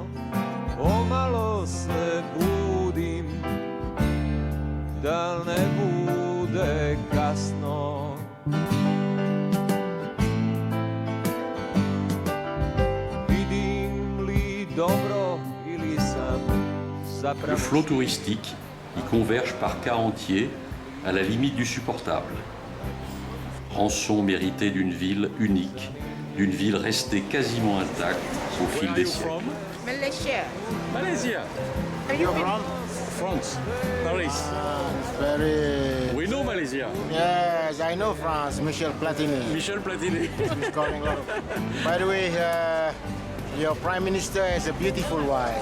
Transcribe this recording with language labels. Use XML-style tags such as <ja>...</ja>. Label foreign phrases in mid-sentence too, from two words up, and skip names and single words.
<hr>Pomalo se budim, da ne bude kasno. Vidim li dobro ili sam zapravo...</hr> <fr>Le flot touristique y converge par cas entiers à la limite du supportable. Rançon méritée d'une ville unique, d'une ville restée quasiment intacte au fil des siècles.</fr> <en>Malaysia. Malaysia. You're from? France. Paris. Very. We know Malaysia. Yes, I know France. Michel Platini. Michel Platini. He's calling up. By the way, your prime minister has a beautiful wife.</en>